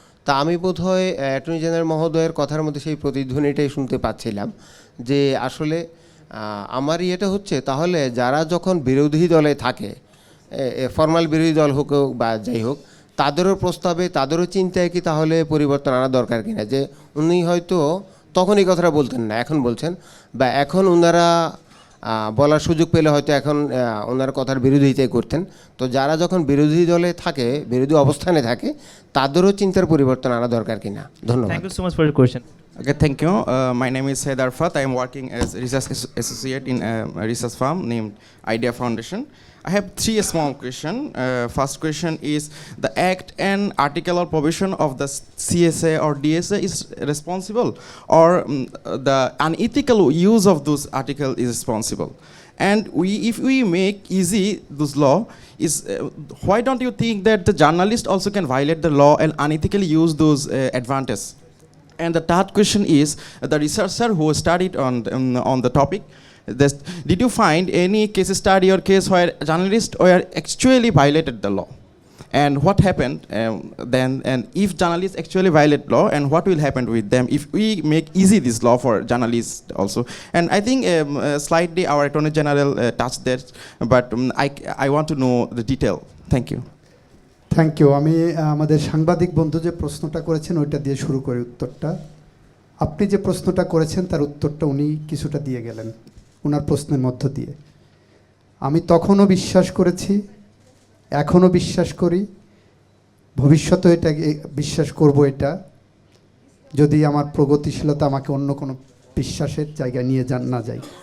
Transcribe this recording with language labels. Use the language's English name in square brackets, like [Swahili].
[Bangla] তা আমি বোধহয় অ্যাটর্নি জেনারেল মহোদয়ের কথার মধ্যে সেই প্রতিধ্বনিটাই শুনতে পাচ্ছিলাম যে আসলে আমারই এটা হচ্ছে, তাহলে যারা যখন বিরোধী দলে থাকে, ফর্মাল বিরোধী দল হোক বা যাই হোক, তাদেরও প্রস্তাবে, তাদেরও চিন্তায় কি তাহলে পরিবর্তন আনা দরকার কিনা? যে উনি হয়তো তখন এই কথাটা বলতেন না, এখন বলছেন, বা এখন ওনারা বলার সুযোগ পেলে হয়তো এখন ওনার কথার বিরোধিতাই করতেন। তো যারা যখন বিরোধী দলে থাকে, বিরোধী অবস্থানে থাকে, তাদেরও চিন্তার পরিবর্তন আনা দরকার কিনা। ধন্যবাদ। [English] Thank you so much for your question. Okay, thank you. My name is Said Arfat. I am working as research associate in a research firm named Idea Foundation. I have three small questions. First question is, the act and article or provision of the CSA or DSA is responsible, or the unethical use of those article is responsible? And if we make easy this law, why don't you think that the journalist also can violate the law and unethically use those advantages? And the third question is, the researcher who studied on the topic, did you find any case study or case where journalists were actually violated the law? And what happened then? And if journalists actually violate law, and what will happen with them if we make easy this law for journalists also? And I think slightly our Attorney General touched that, but I want to know the detail. Thank you. Thank you. [Bangla] আমি আমাদের সাংবাদিক বন্ধু যে প্রশ্নটা করেছেন ওইটা দিয়ে শুরু করি উত্তরটা। আপনি যে প্রশ্নটা করেছেন তার উত্তরটা উনি কিছুটা দিয়ে গেলেন ওনার প্রশ্নের মধ্য দিয়ে। আমি তখনও বিশ্বাস করেছি, এখনও বিশ্বাস করি, ভবিষ্যতেও এটা বিশ্বাস করব, এটা যদি আমার প্রগতিশীলতা আমাকে অন্য কোনো বিশ্বাসের জায়গায় নিয়ে না যায়।